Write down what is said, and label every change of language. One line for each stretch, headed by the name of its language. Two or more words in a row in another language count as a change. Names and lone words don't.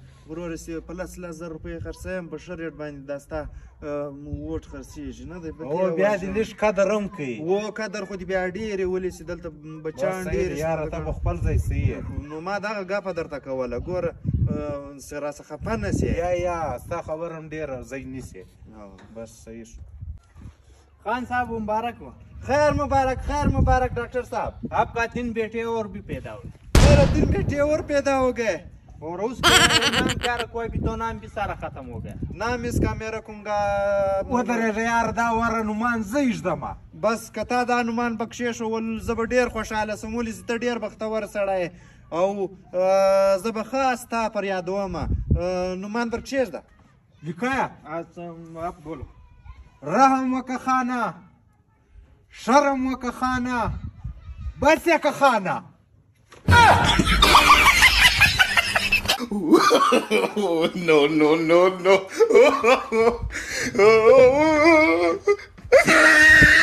Pashto: ورور چې په 10,000 روپۍ خرڅویم په ښه ریټ باندې دا ستا ووټ خرڅېږي نه دی. بیا دې لږ قدر هم کوي. و قدر خو دې بیا ډېرې ولې چې دلته بچیان ډېر یاره ته په خپل ځای صحیح. نو ما دغه ګپه درته کوله. ګوره چې راڅه خفه نه سې. یا ستا خبره هم ډېره ځای نیسې. بس صحیح شو.
Urdu: خان صاحب مبارک ہو. خیر مبارک، خیر مبارک ڈاکٹر صاحب. آپ کا 3 بیٹے اور بھی پیدا ہوئے. میرے 3 بیٹے اور پیدا ہو گئے. اور اس کا نام کیا رکھو? ابھی تو نام بھی سارا ختم ہو گیا. نام اس کا میں رکھوں گا
Pashto: ودرېږه یار دا وره نومان زه ایږدمه. بس که تا دا نومان پکښې ښول زه به ډېر خوشحاله سم. ولې چې ته ډېر بختور سړی او زه به ښه ستا پر یادومه. نومان در کښېږده. لیکه
Urdu: آپ بولو.
Pashto: رحم وکه خانه، شرم وکه خانه، بس یکه خانه.
English: No, no, no, no.